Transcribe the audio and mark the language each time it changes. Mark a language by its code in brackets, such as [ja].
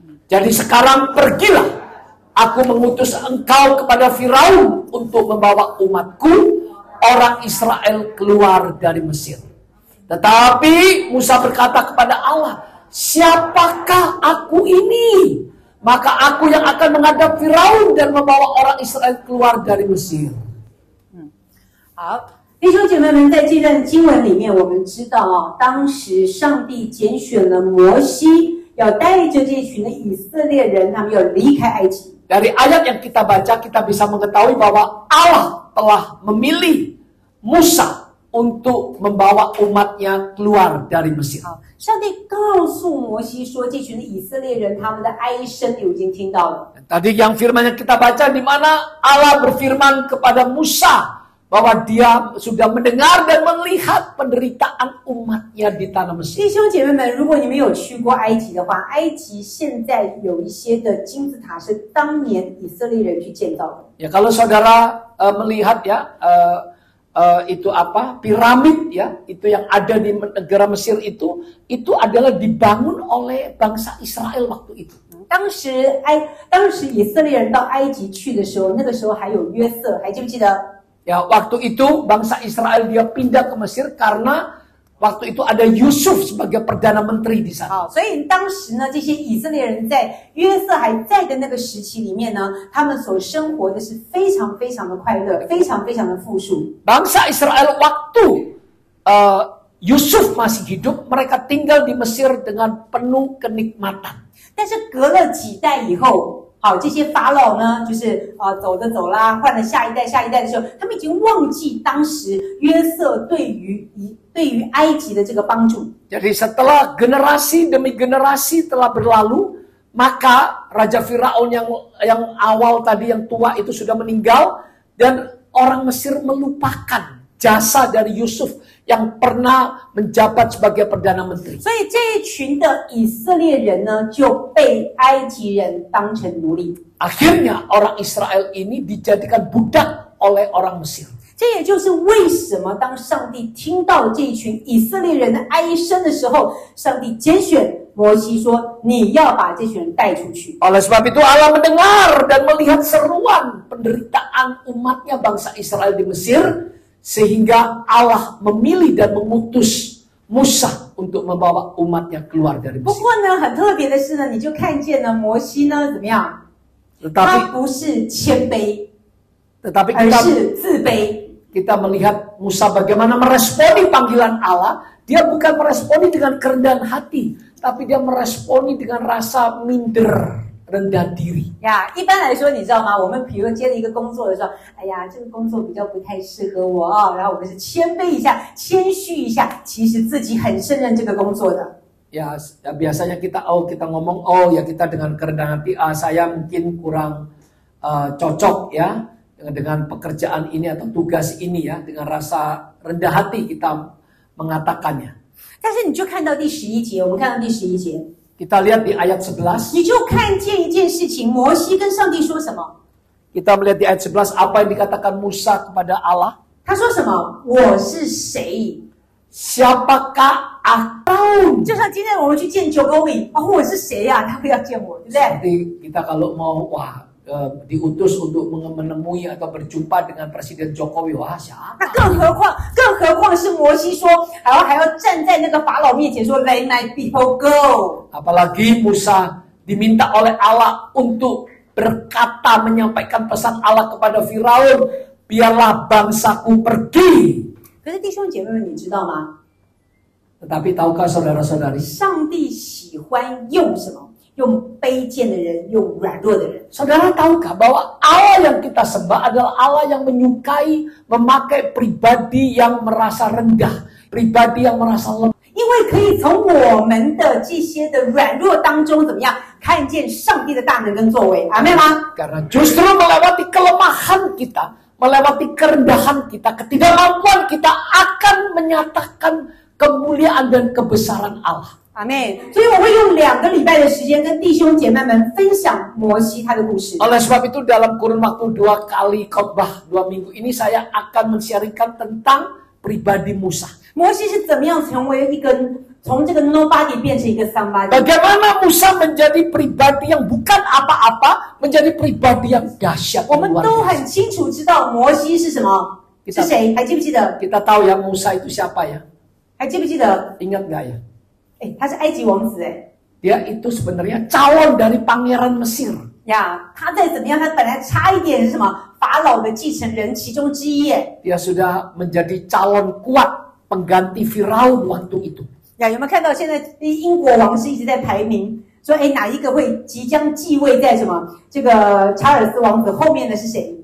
[id] Jadi sekarang pergilah, aku mengutus engkau kepada Firaun untuk membawa umatku, orang Israel keluar dari Mesir. Tetapi Musa berkata kepada Allah, siapakah aku ini? Maka aku yang akan menghadap Firaun dan membawa orang Israel keluar dari Mesir. [zh] 好，弟兄姐妹们，在这段经文里面，我们知道当时上帝拣选了摩西，要带着这群的以色列人，他们要离开埃及。 [id] Dari ayat yang kita baca, kita bisa mengetahui bahwa Allah telah memilih Musa untuk membawa umatnya keluar dari Mesir. [zh] 上帝告诉摩西说，这群的以色列人他们的哀声你已经听到了。 [id] Tadi yang firman yang kita baca di mana Allah berfirman kepada Musa bahwa dia sudah mendengar dan melihat penderitaan umatnya di tanah Mesir. [zh] 弟兄姐妹们，如果你们有去过埃及的话，埃及现在有一些的金字塔是当年以色列人去建造的。 [id] Ya, kalau saudara melihat ya itu apa? Piramid ya, itu yang ada di negara Mesir itu adalah dibangun oleh bangsa Israel waktu itu. [zh] 当时以色列人到埃及去的时候，那个时候还有约瑟，还记不记得？ [id] Ya, waktu itu bangsa Israel dia pindah ke Mesir karena waktu itu ada Yusuf sebagai perdana menteri di sana. [zh] 所以当时呢，这些以色列人在约瑟还在的那个时期里面呢，他们所生活的是非常非常的快乐，非常非常的富庶。 [id] Bangsa Israel waktu Yusuf masih hidup, mereka tinggal di Mesir dengan penuh kenikmatan. [zh] 但是隔了几代以后。好，这些法老呢，就是走着走啦，换了下一代的时候，他们已经忘记当时约瑟对于埃及的这个帮助。 [id] Jadi setelah generasi demi generasi telah berlalu, maka Raja Firaun yang awal tadi yang tua itu sudah meninggal dan orang Mesir melupakan jasa dari Yusuf yang pernah menjabat sebagai perdana menteri. [zh] 所以这一群的以色列人呢，就被埃及人当成奴隶。 [id] Akhirnya orang Israel ini dijadikan budak oleh orang Mesir. [zh] 这也就是为什么当上帝听到这一群以色列人的哀声的时候，上帝拣选摩西说：“你要把这群人带出去。” [id] Oleh sebab itu Allah mendengar dan melihat seruan penderitaan umatnya bangsa Israel di Mesir. Sehingga Allah memilih dan mengutus Musa untuk membawa umatnya keluar dari Mesir. [zh] 不过呢，很特别的是呢，你就看见呢，摩西呢怎么样？他不是谦卑，而是自卑。 [id] Kita melihat Musa bagaimana meresponi panggilan Allah. Dia bukan meresponi dengan kerendahan hati, tapi dia meresponi dengan rasa minder. rendah diri. [zh] 呀，一般来说，你知道吗？我们比如接了一个工作的时候，哎呀，这个工作比较不太适合我啊，然后我们是谦卑一下，谦虚一下，其实自己很胜任这个工作的。 [id] Ya, biasanya kita ngomong ya kita dengan kerendahan hati, saya mungkin kurang cocok ya dengan pekerjaan ini atau tugas ini ya, dengan rasa rendah hati kita mengatakannya. [zh] 但是你就看到第11节，我们看到第11节， [id] Kita lihat di ayat 11. [zh] 你就看见一件事情，摩西跟上帝说什么？ [id] Kita melihat di ayat 11 apa yang dikatakan Musa kepada Allah. [zh] 他说什么？我是谁？ [id] Siapakah aku? [zh] 就像今天我们去见Jokowi，我是谁呀？他会要见我，对不对？ [id] Seperti kita kalau mau diutus untuk menemui atau berjumpa dengan Presiden Jokowi, siapa? [zh] 那更何况是摩西说，还要站在那个法老面前说 ， [en] Let my people go。 [id] Apalagi Musa diminta oleh Allah untuk berkata, menyampaikan pesan Allah kepada Firaun, biarlah bangsaku pergi. [zh] 可是弟兄姐妹们，你知道吗？ [id] Tetapi tahukah saudara-saudari? [zh] 上帝喜欢用什么？用卑贱的人，用软弱的人。 [id] Saudara tahukah bahwa Allah yang kita sembah adalah Allah yang menyukai memakai pribadi yang merasa rendah, pribadi yang merasa lemah. [zh] 因为可以从我们的这些的软弱当中，怎么样看见上帝的大能跟作为？阿们吗？ [id] Karena justru melewati kelemahan kita, melewati kerendahan kita, ketidakmampuan kita akan menyatakan kemuliaan dan kebesaran Allah. [zh] 阿妹，所以我会用2个礼拜的时间跟弟兄姐妹们分享摩西他的故事。 [id] Oleh sebab itu dalam kurun waktu 2 kali khotbah 2 minggu ini saya akan men-sharingkan tentang pribadi Musa. [zh] 摩西是怎么样从这个 nobody 变成一个 somebody？ [id] Bagaimana Musa menjadi pribadi yang bukan apa-apa, menjadi pribadi yang dahsyat. [zh] 我们都很清楚知道摩西是什么，是谁？还记不记得？ [id] Kita tahu ya Musa itu siapa ya? [zh] 还记不记得？ [id] Ingat gak ya? [zh] 他是埃及王子 [id] Dia itu sebenarnya calon dari pangeran Mesir. [zh] 呀，他再怎么样，他本来差一点是什么法老的继承人其中之一 [id] Dia sudah menjadi calon kuat pengganti Firaun waktu itu. [zh] 呀，有没有看到现在英国王室一直在排名，说哪一个会即将继位在什么这个查尔斯王子后面的是谁？